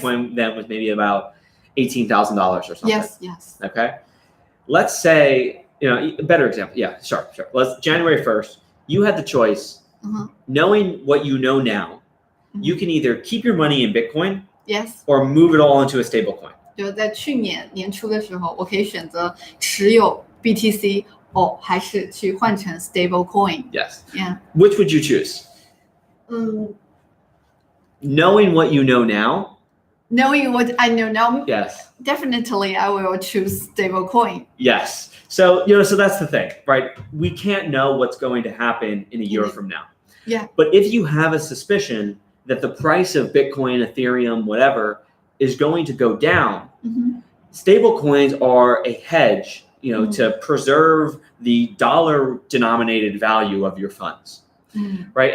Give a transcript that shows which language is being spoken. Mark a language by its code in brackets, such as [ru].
[en] Bitcoin then was maybe about $18,000 or something. Yes. Okay. Let's say, a better example. Yeah, sure. January 1st, you had the choice, knowing what you know now, you can either keep your money in Bitcoin Yes. or move it all into a stable coin. [zh] 就在去年年初的时候，我可以选择持有 BTC 还是去换成 stable coin. [en] Yes. Yeah. Which would you choose? Knowing what you know now? Knowing what I know now, Yes. Definitely I will choose stable coin. Yes. So, so that's the thing, right? We can't know what's going to happen in a year from now. Yeah. But if you have a suspicion that the price of Bitcoin, Ethereum, whatever, is going to go down, stable coins are a hedge, to preserve the dollar-denominated value of your funds, right?